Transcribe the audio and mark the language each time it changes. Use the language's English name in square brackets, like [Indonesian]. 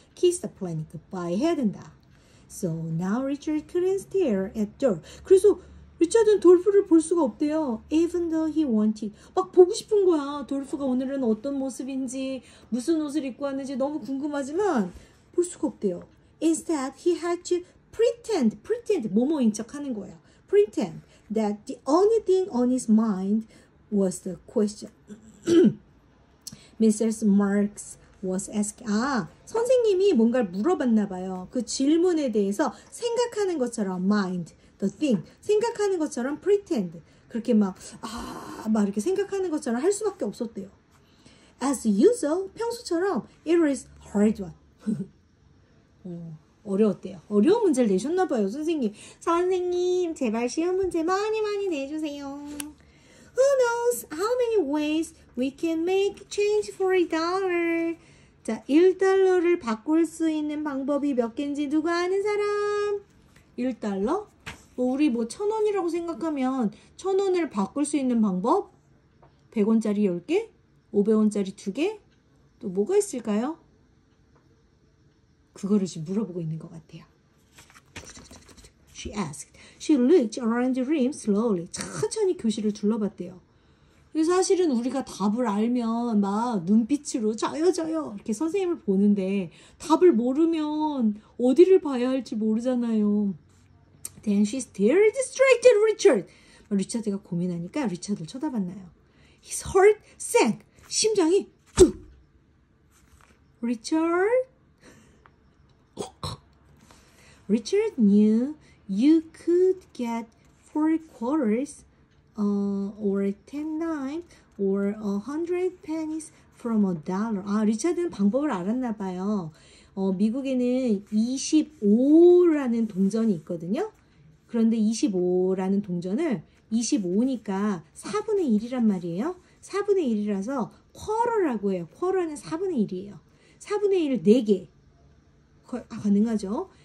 [English] Kiss the planet goodbye [Korean] 해야 된다. [English] So now Richard couldn't stare at door. [Korean] 그래서 리차드는 돌프를 볼 수가 없대요. [English] Even though he wanted. [Korean] 막 보고 싶은 거야. 돌프가 오늘은 어떤 모습인지 무슨 옷을 입고 왔는지 너무 궁금하지만 볼 수가 없대요. [English] Instead, he had to pretend [Korean] 뭐뭐인 척 하는 거예요. [English] Pretend that the only thing on his mind was the question. Mrs. Marks was asking. [Korean] 선생님이 뭔가를 물어봤나 봐요. 그 질문에 대해서 생각하는 것처럼 mind. [English] The thing. [Korean] 생각하는 것처럼 pretend. 그렇게 막 이렇게 생각하는 것처럼 할 수밖에 없었대요. [English] As usual, [Korean] 평소처럼 [English] it is hard one. [Korean] 어려웠대요. 어려운 문제를 내셨나봐요, 선생님. 선생님, 제발 쉬운 문제 많이 내주세요. [English] Who knows how many ways we can make change for $1? [Korean] 자, 1달러를 바꿀 수 있는 방법이 몇 개인지 누가 아는 사람? 1달러? 우리 1,000원이라고 생각하면 1,000원을 바꿀 수 있는 방법? 100원짜리 10개? 500원짜리 2개? 또 뭐가 있을까요? 그거를 지금 물어보고 있는 것 같아요. [English] She asked. She looked around the room slowly. [Korean] 천천히 교실을 둘러봤대요. 사실은 우리가 답을 알면 막 눈빛으로 저요 이렇게 선생님을 보는데 답을 모르면 어디를 봐야 할지 모르잖아요. [English] Then she stared straight at Richard. [Korean] 리차드가 고민하니까 리차드를 쳐다봤나요? [English] His heart sank. [Korean] 심장이 뚝. [English] Richard knew you could get 4 quarters or 10 dimes or 100 pennies from $1. [Korean] 리차드는 방법을 알았나 봐요. 미국에는 25라는 동전이 있거든요. 그런데 25라는 동전을 25니까 4분의 1이란 말이에요. 4분의 1이라서 쿼러라고 해요. 쿼러는 4분의 1이에요. 4분의 1 4개. 가능하죠.